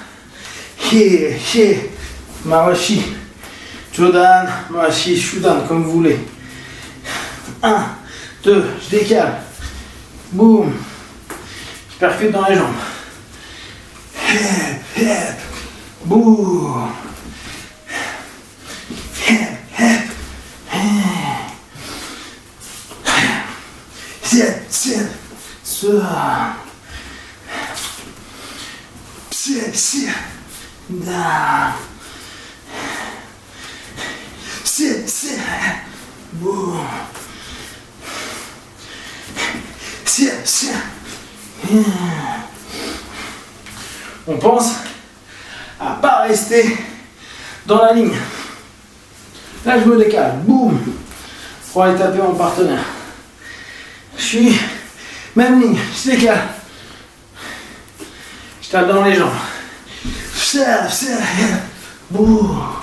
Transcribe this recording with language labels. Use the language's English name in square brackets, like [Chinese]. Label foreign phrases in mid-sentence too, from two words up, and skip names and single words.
[Japanese] Mawashi Jodan, Mawashi Shudan, [French] comme vous voulez. 1, 2, je décale. Boum. Je percute dans les jambes. Hep, hep. Boum. Hep, hep. Sit, sit. Ça. Sit, sit. Da. Sit, sit. Boum. Sit, sit. On pense à pas rester dans la ligne. Là, je me décale. Boum. Pour aller taper mon partenaire. Je suis même ligne. Je décale. Je tape dans les jambes. Boum.